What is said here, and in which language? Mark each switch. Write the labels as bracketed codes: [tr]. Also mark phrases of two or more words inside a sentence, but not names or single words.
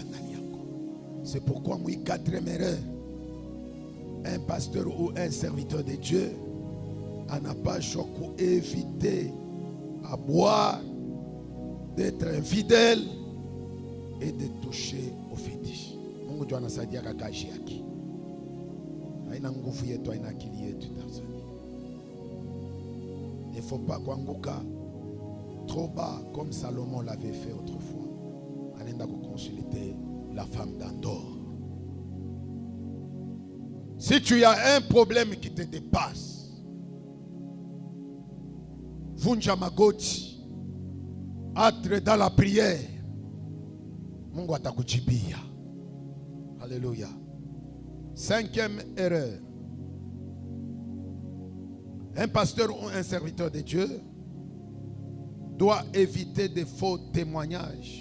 [fr] C'est pourquoi, moi, quatrième erreur, un pasteur ou un serviteur de Dieu n'a pas choix éviter à boire, d'être infidèle et de toucher aux fétiches. [sw] Mungu ndio anasaidia kazi yake. Haina nguvu yetu, haina akili yetu. [fr] Il ne faut pas kuanguka trop bas comme Salomon l'avait fait autrefois. Anaenda consulter la femme d'Andor. Si tu as un problème qui te dépasse, [sw] vunja magoti, [fr] entre dans la prière, [sw] Mungu atakujibia. [fr] Alléluia. Cinquième erreur. Un pasteur ou un serviteur de Dieu doit éviter de faux témoignages.